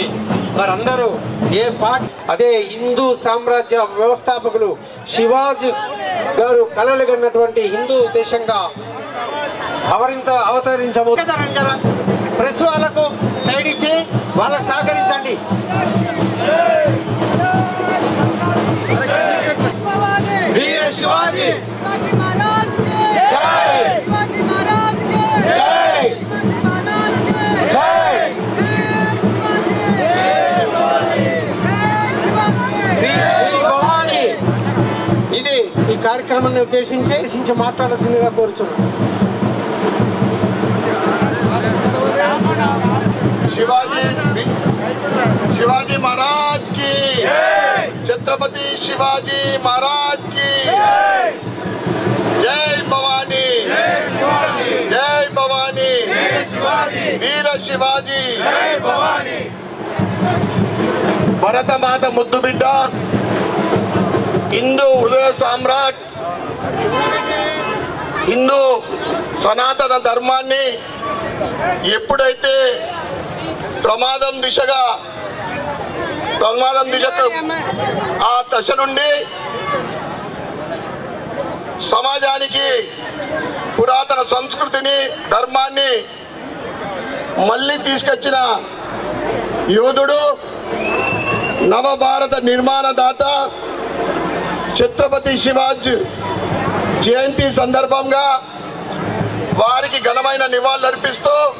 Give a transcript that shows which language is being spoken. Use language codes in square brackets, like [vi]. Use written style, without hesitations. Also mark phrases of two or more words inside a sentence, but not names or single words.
[te] వారందరూ ఏ పార్టీ అదే హిందూ సామ్రాజ్య వ్యవస్థాపకులు శివాజీ గారు కలలు కన్నటువంటి హిందూ దేశంగా అవతరించబోతున్నారు. ప్రెస్ వాళ్ళకు సైడ్ ఇచ్చి వాళ్ళకు సహకరించండి. [hi] शिवाजी महाराज की जय शिवाजी महाराज की जय शिवाजी महाराज की जय श्री भवानी. [te] ఇది ఈ కార్యక్రమాన్ని ఉద్దేశించి మాట్లాడాల్సిందిగా కోరుచున్నాను. [hi] शिवाजी महाराज की छत्रपति शिवाजी महाराज की जय भवानी जय भवानी वीर शिवाजी जय भवानी भरत मात [te] ముద్దు బిడ్డ [hi] हिंदू हृदय साम्राट [te] హిందూ సనాతన ధర్మాన్ని ఎప్పుడైతే ప్రమాదం దిశకు ఆ దశ నుండి సమాజానికి పురాతన సంస్కృతిని ధర్మాన్ని మళ్ళీ తీసుకొచ్చిన యోధుడు నవభారత నిర్మాణదాత ఛత్రపతి శివాజీ జయంతి సందర్భంగా వారికి ఘనమైన నివాళులర్పిస్తూ